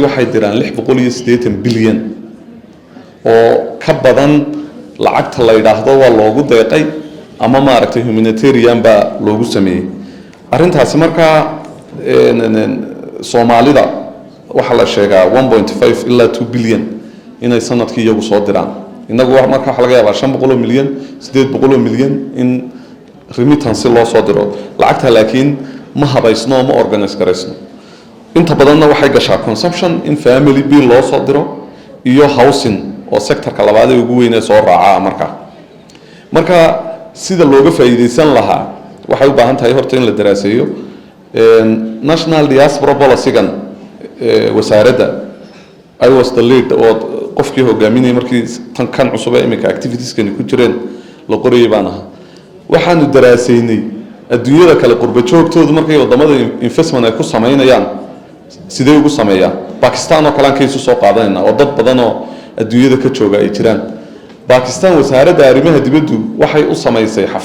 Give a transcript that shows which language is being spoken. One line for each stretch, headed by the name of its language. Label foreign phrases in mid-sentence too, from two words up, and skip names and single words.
Somali: waxay diraan 680 bilyan oo ka badan lacagta la yidhaahdo waa loogu deeqay ama maaragtay humanitarian baa loogu sameeyey arrintaasi markaa soomaalida waxaa la sheegaa 1.5 ilaa 2 bilyan inay sanadkii iyagu soo diraan inagu marka waxaa laga yaabaa 500 milyan 800 milyan in remittance loo soo diro lacagta laakiin ma habaysno ma organize garaysno inta badanna waxay gashaa
English: consumption in family bill
Somali: loo soo diro iyo housing oo sectorka labaad ee ugu weyn ee soo raaca marka sida looga faa'iideysan lahaa waxay u baahan tahay horta in la daraaseeyo
English: national diaspora policy-gan
Somali: wasaaradda
English: I was the lead
Somali: oo qofkii hogaaminayay markii tan kan cusub ee imika activitieskani ku jireen la qorayay baan ahaa waxaanu daraasaynay adduunyada kale qurba joogtoodu markay wadamada investment ay ku sameynayaan sidee ugu sameeyaan Pakistan oo kale kaysu soo qaadanayna oo dad badan oo adduunyada ka jooga ay jiraan Pakistan wasaaradda arrimaha dibaddu waxay u sameysay